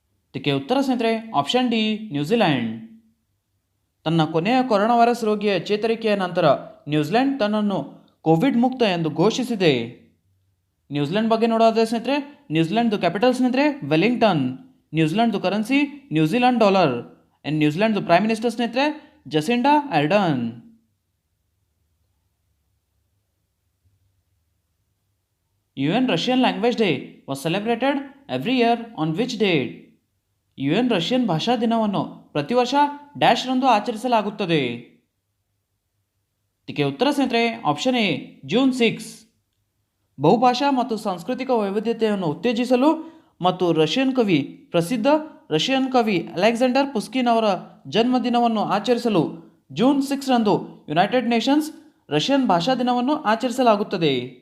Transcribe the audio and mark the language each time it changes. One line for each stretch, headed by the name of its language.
Kannada: ಇದಕ್ಕೆ ಉತ್ತರ ಸ್ನೇಹಿತರೆ ಆಪ್ಷನ್ ಡಿ ನ್ಯೂಜಿಲೆಂಡ್. ತನ್ನ ಕೊನೆಯ ಕೊರೋನಾ ವೈರಸ್ ರೋಗಿಯ ಚೇತರಿಕೆಯ ನಂತರ ನ್ಯೂಜಿಲೆಂಡ್ ತನ್ನನ್ನು ಕೋವಿಡ್ ಮುಕ್ತ ಎಂದು ಘೋಷಿಸಿದೆ. ನ್ಯೂಜಿಲೆಂಡ್ ಬಗ್ಗೆ ನೋಡೋದಾದ್ರೆ ಸ್ನೇಹಿತರೆ ನ್ಯೂಜಿಲೆಂಡ್ದು ಕ್ಯಾಪಿಟಲ್ ಸ್ನೇಹಿತರೆ Wellington. ನ್ಯೂಜಿಲೆಂಡ್ದು currency New Zealand dollar. And ನ್ಯೂಜಿಲೆಂಡ್ದು prime minister ಸ್ನೇಹಿತರೆ ಜಸಿಂಡಾ ಆರ್ಡರ್ನ್.
English: UN Russian Language Day was celebrated every year on which date?
Kannada: UN Russian ಭಾಷಾ ದಿನವನ್ನು ಪ್ರತಿ ವರ್ಷ ಡ್ಯಾಶ್ ರಂದು ಆಚರಿಸಲಾಗುತ್ತದೆ. ಇದಕ್ಕೆ ಉತ್ತರ ಸ್ನೇಹಿತರೆ ಆಪ್ಷನ್ ಎ ಜೂನ್ 6. ಬಹುಭಾಷಾ ಮತ್ತು ಸಾಂಸ್ಕೃತಿಕ ವೈವಿಧ್ಯತೆಯನ್ನು ಉತ್ತೇಜಿಸಲು ಮತ್ತು ಪ್ರಸಿದ್ಧ ರಷ್ಯನ್ ಕವಿ ಅಲೆಕ್ಸಾಂಡರ್ ಪುಸ್ಕಿನ್ ಅವರ ಜನ್ಮದಿನವನ್ನು ಆಚರಿಸಲು ಜೂನ್ 6 ರಂದು ಯುನೈಟೆಡ್ ನೇಷನ್ಸ್ ರಷ್ಯನ್ ಭಾಷಾ ದಿನವನ್ನು ಆಚರಿಸಲಾಗುತ್ತದೆ.